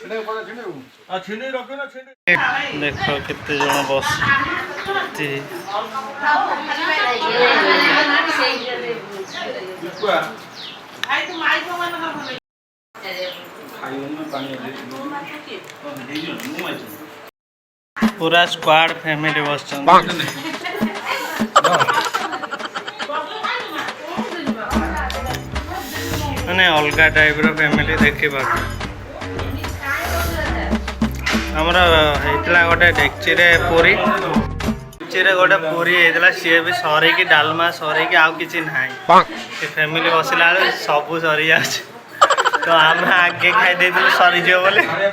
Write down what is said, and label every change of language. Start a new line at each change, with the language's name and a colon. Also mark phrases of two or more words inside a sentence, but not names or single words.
Odia: ଦେଖ କେତେ ଜଣ ବସିଛି पूरा
English: squad family
Odia: बसଛନ୍ତି ମାନେ ଅଲଗା ଟାଇପ୍ର ଫ୍ୟାମିଲି ଦେଖିବାକୁ ଆମର ହେଇଥିଲା ଗୋଟେ ଡେକ୍ଚିରେ ପୁରୀ ଗୋଟେ ପୁରୀ ହେଇଥିଲା ସିଏ ବି ସରିକି ଡାଲମା ସରିକି ଆଉ କିଛି ନାହିଁ ସେ ଫ୍ୟାମିଲି ବସିଲା ବେଳେ ସବୁ ସରିଯାଉଛି ତ ଆମେ ଆଗେ ଖାଇ ଦେଇଥିଲୁ ସରିଯିବ ବୋଲି